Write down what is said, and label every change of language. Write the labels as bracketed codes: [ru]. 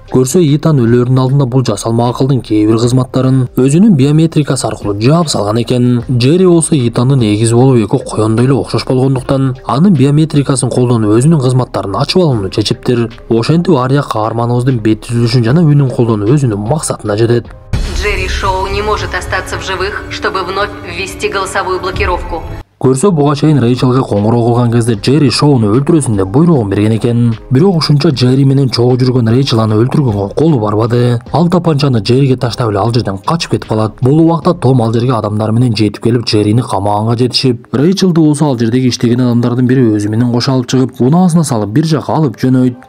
[ky] Көрсө Итан өлөрүнүн алдында бул жасалма акылдын кээ бир кызматтарын өзүнүн биометрикасы аркылуу жаап салган экен. Джерри болсо Итандын эгизи болуп эки коёндой эле окшош болгондуктан анын биометрикасын колдонуп өзүнүн кызматтарын ачып алууну чечиптир. Ошентип Ария каарманыбыздын бет түзүлүшүн жана үнүн колдонуп өзүнүн максатына жетет. [ru] Джерри Шоу не может остаться в живых, чтобы вновь ввести голосовую блокировку. [ky] Көрсө буга чейин Рэйчелге коңгуроо кылган кезде Джерри Шоуну өлтүрөсүн деп буйругун берген экен. Бирок ушунча Джерри менен чогуу жүргөн Рэйчел аны өлтүргөнгө колу барбады. Ал тапанчаны Джерриге таштап эле ал жерден качып кетип калат. Бул убакта Том ал жерге адамдар менен жетип келип Джеррини камаганга жетишип, Рэйчелди болсо ал жердеги иштеген адамдардын бири өзү менен кошо алып чыгып, унаасына салып бир жака алып жөнөйт.